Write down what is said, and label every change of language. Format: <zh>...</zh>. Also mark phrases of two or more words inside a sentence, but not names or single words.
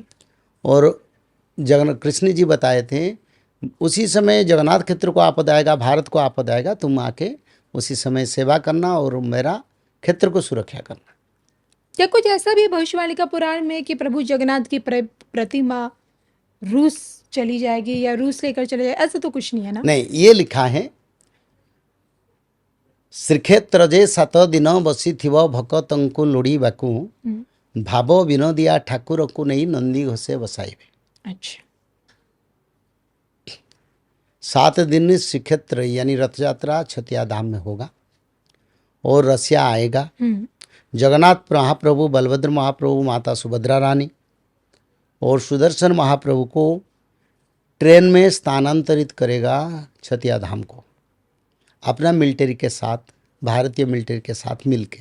<hi>और कृष्ण जी बताए थे, उसी समय जगन्नाथ क्षेत्र को आपद आएगा, भारत को आपद आएगा, तुम आके उसी समय सेवा करना और मेरा क्षेत्र को सुरक्षा करना। क्या कुछ ऐसा भी भविष्यवाणी का पुराण में कि प्रभु जगन्नाथ की प्रतिमा रूस चली जाएगी या रूस लेकर चले जाए, ऐसा तो कुछ नहीं है ना? नहीं, ये लिखा है</hi> <or>ଶ୍ରୀକ୍ଷେତ୍ରରେ 7 ଦିନ ବସିଥିବ ଭକତଙ୍କୁ ଲୋଡ଼ିବାକୁ ଭାବ ବିନୋଦିଆ ଠାକୁରକୁ ନେଇ ନନ୍ଦୀ ଘୋଷେ बसाइबे।</or> <hi>अच्छा। 7 दिन श्रीक्षेत्र यानी रथ यात्रा छतिया धाम में होगा और रसिया आएगा। जगन्नाथ महाप्रभु, बलभद्र महाप्रभु, माता सुभद्रा रानी और सुदर्शन महाप्रभु को ट्रेन में स्थानांतरित करेगा छतिया धाम को, अपना मिलिट्री के साथ, भारतीय मिलिट्री के साथ मिलके।</hi>